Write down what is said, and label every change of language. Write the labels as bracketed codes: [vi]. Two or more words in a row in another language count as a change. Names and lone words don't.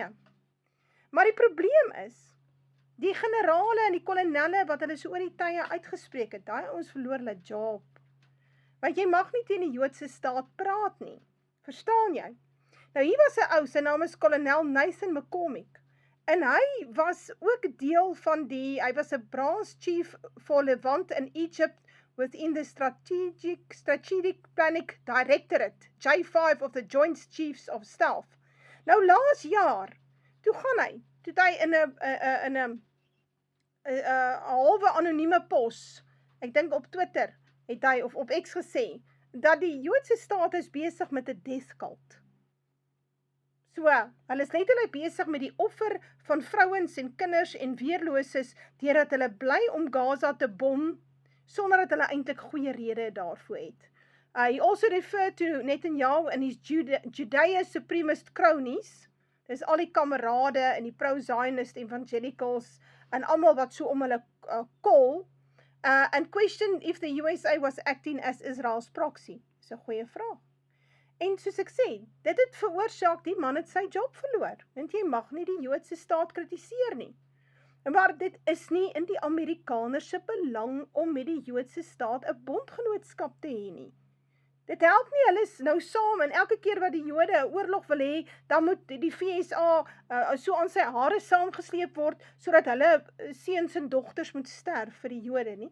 [af] Maar die probleem is, die generale en die kolonelle wat hulle so oor die tye uitgespreek het, daai ons verloor hulle job. Want jy mag nie teen die Joodse staat praat nie. Verstaan jy? Nou hier was 'n ou, sy naam is kolonel Nathan McCormick. En hy was ook deel van hy was [en] 'n branch chief for Levant in Egypt within the Strategic Planning Directorate, J5 of the Joint Chiefs of Staff. [af] Nou laas jaar, toe het hy in 'n halwe anonieme pos, ek dink op Twitter, het hy of op X gesê, dat die Joodse staat is besig met 'n [en] death cult. [af] So, hulle is letterlik besig met die offer van vrouens en kinders en weerloses, deurdat hulle bly om Gaza te bom, sonder dat hulle eintlik goeie rede daarvoor het. [en] He also referred to Netanyahu and his Judea supremacist cronies, [af] dis al die kamerade en die [en] pro-Zionist evangelicals, [af] en almal wat so om hulle kol, [en] and questioned if the USA was acting as Israel's proxy. [af] Dis 'n goeie vraag. En soos ek sê, dit het veroorsaak, die man het sy job verloor, want jy mag nie die Joodse staat kritiseer nie. Maar dit is nie in die Amerikaners se belang om met die Joodse staat 'n bondgenootskap te hê nie. Dit help nie, hulle is nou saam, en elke keer wat die Jode 'n oorlog wil hê, dan moet die VSA so aan sy hare saamgesleep word, sodat hulle seuns en dogters moet sterf vir die Jode nie.